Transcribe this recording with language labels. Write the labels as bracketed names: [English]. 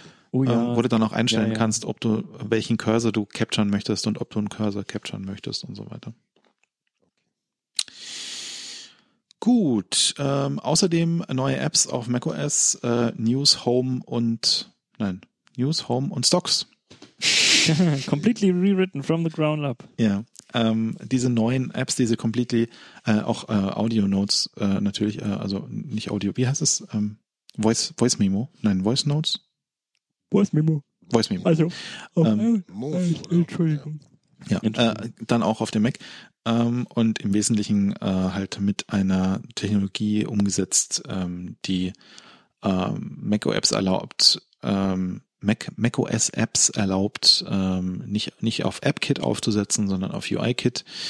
[German] Wo du dann auch einstellen kannst, ob du welchen Cursor du capturen möchtest und ob du einen Cursor capturen möchtest und so weiter. Gut, außerdem neue Apps auf macOS, News, Home und Stocks. [English] Completely rewritten from the ground up. [German] Ja, diese neuen Apps, diese [English] completely, [German] auch Audio Notes natürlich, also nicht Audio, wie heißt es? Voice Memo? Nein, Voice Notes? Voice Memo. Also, Entschuldigung. Ja, dann auch auf dem Mac und im Wesentlichen halt mit einer Technologie umgesetzt, die macOS erlaubt, macOS-Apps erlaubt, nicht auf AppKit aufzusetzen, sondern auf UIKit.